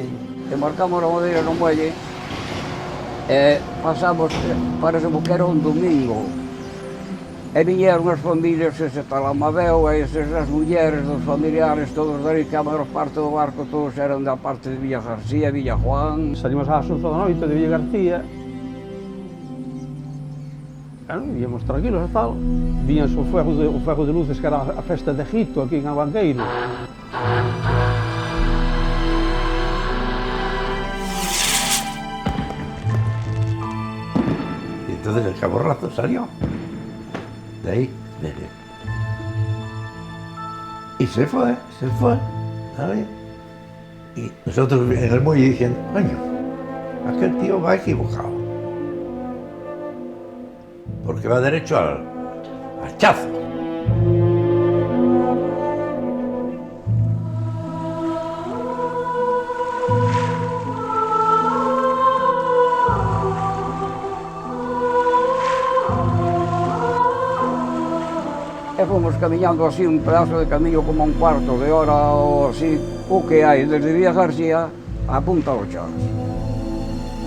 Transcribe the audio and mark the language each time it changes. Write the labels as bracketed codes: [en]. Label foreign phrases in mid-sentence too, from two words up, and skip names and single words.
[gl] e marcamos a madeira no muelle e pasamos, parece que era un domingo e viñeron as familias, ese tal Amadeo e as mulleres dos familiares todos dali, que a maior parte do barco todos eran da parte de Villa García, Villa Juan. Salimos ás 11 da noite de Villa García, íamos tranquilos e tal, viñas o fuego de luces que era a festa de Egipto aquí en Abanqueiro. [es] Y entonces el caborrazo salió. De ahí, y se fue, ¿vale? Y nosotros en el muelle diciendo, coño, aquel tío va equivocado, porque va derecho al hachazo. [gl] E fomos camiñando así un pedazo de camiño como un cuarto de hora ou así, o que hai desde Villa García a Punta do Chaves.